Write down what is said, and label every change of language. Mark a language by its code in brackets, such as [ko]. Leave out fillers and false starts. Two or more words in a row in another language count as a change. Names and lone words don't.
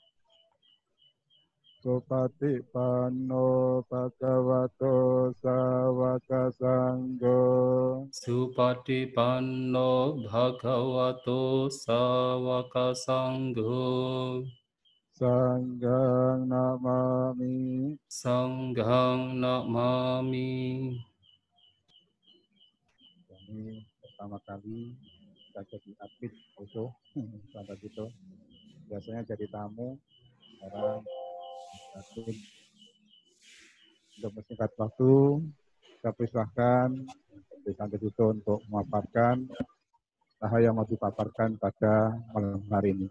[pi] Supatipanno Bhagavato Sāvaka Sangho. Supatipanno Bhagavato Sāvaka Sangho. Sanghang Namami. Sanghang Namami. [id] Ini pertama kali kita jadi admin Oso sampai gitu. Biasanya jadi tamu, sekarang admin. Untuk persingkat waktu, saya persilahkan Santo Duto untuk memaparkan hal yang mau dipaparkan pada malam hari ini.